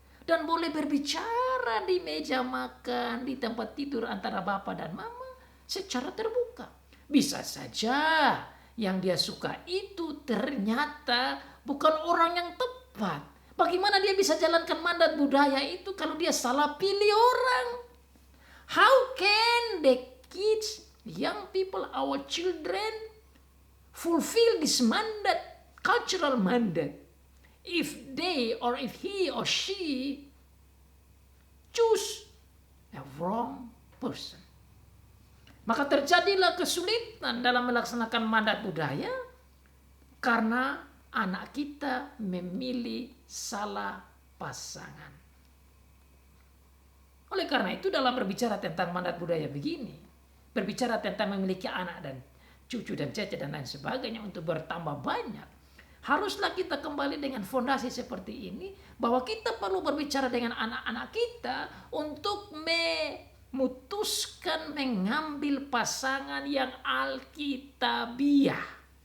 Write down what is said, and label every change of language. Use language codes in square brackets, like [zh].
[id] Dan boleh berbicara di meja makan, di tempat tidur antara bapak dan mama secara terbuka. Bisa saja yang dia suka itu ternyata bukan orang yang tepat. Bagaimana dia bisa jalankan mandat budaya itu kalau dia salah pilih orang? [en] How can the kids, young people, our children fulfill this mandat, cultural mandat, if they or if he or she choose a wrong person? [id] Maka terjadilah kesulitan dalam melaksanakan mandat budaya karena anak kita memilih salah pasangan. Oleh karena itu dalam berbicara tentang mandat budaya begini, berbicara tentang memiliki anak dan cucu dan cece dan lain sebagainya untuk bertambah banyak, haruslah kita kembali dengan fondasi seperti ini, bahwa kita perlu berbicara dengan anak-anak kita untuk memutuskan mengambil pasangan yang alkitabiah.